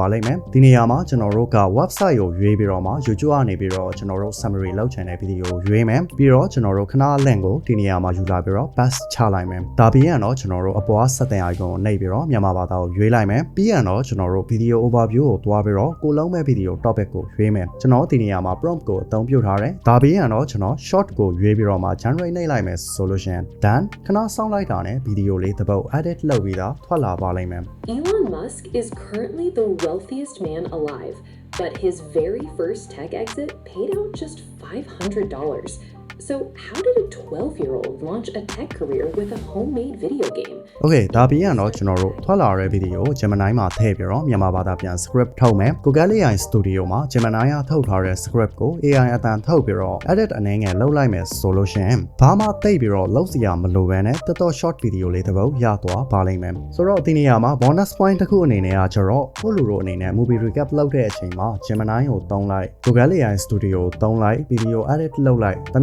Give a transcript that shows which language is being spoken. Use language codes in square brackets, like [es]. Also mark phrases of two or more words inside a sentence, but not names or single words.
[my] လိမ့်မယ်ဒီနေရာမှာကျွန်တော်တို့က website ကိုရွေးပြီးတော့မှ YouTube ကနေပြီးတော့ကျွန်တော်တို့ summary လုပ်ချင်တဲ့ video ကိုရွေးမယ်ပြီးတော့ကျွန်တော်တို့ခဏ link ကိုဒီနေရာမှာယူလာပြီးတော့ paste ချလိုက်မယ်ဒါပြီးရင်တော့ကျွန်တော်တို့အပေါ်က [en] setting icon [my] ကိုနှိပ်ပြီးတော့မြန်မာဘာသာကိုရွေးလိုက်မယ်ပြီးရင်တော့ကျွန်တော်တို့ [en] video overview [my] ကိုတွားပြီးတော့ကိုလုံးမဲ့ [en] video topic [my] ကိုရွေးမယ်ကျွန်တော်ဒီနေရာမှာ prompt ကိုအသုံးပြုထားတယ်ဒါပြီးရင်တော့ကျွန်တော် short ကိုရွေးပြီးတော့မှ generate နှိပ်လိုက်မယ်ဆိုလို့ရှိရင် done ခဏစောင့်လိုက်တာနဲ့ video လေးတစ်ပုတ် edit လုပ်ပြီးတော့ထွက်လာပါလိမ့်မယ် [en] Elon Musk is currently the wealthiest man alive, but his very first tech exit paid out just $500. So how did a 12-year-old launch a tech career with a homemade video game? [my] Okay ဒါပြီးရင်တော့ကျွန်တော်တို့ထွက်လာတဲ့ video ကို Gemini မှာထည့်ပြီးတော့မြန်မာဘာသာပြန် script ထုတ်မယ် Google AI Studio မှာ Gemini ကထုတ်ထားတဲ့ script ကို AI အတန်ထုတ်ပြီးတော့ edit အနေငယ်လုပ်လိုက်မယ်ဆိုလို့ရှိရင်ဘာမှသိပ်ပြီးတော့လုပ်စရာမလိုဘဲနဲ့တော်တော် [en] short video [my] လေးတစ်ပုဒ်ရသွားပါလိမ့်မယ်ဆိုတော့ဒီနေရာမှာ [en] bonus point [my] တစ်ခုအနေနဲ့ကကျတော့ကိုလူတို့အနေနဲ့ [en] movie recap [my] လုပ်တဲ့အချိန်မှာ Gemini ကိုသုံးလိုက် Google AI Studio ကိုသုံးလိုက် [en] video edit [my] လုပ်လိုက်ဒါမျိုး